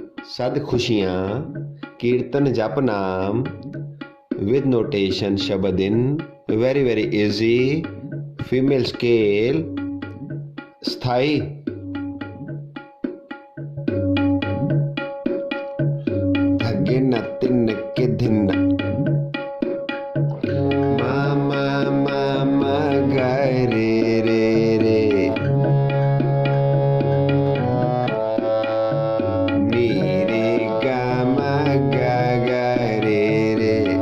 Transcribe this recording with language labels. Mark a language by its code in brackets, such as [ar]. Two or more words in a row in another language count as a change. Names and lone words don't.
[hi] सद खुशियाँ कीर्तन जप नाम [en] with notation [hi] शब्द [en] in very very easy female scale [hi] स्थाई धगे न तिन के धिन मामा मामा गे रे रे नी रे गा मा गा गा रे रे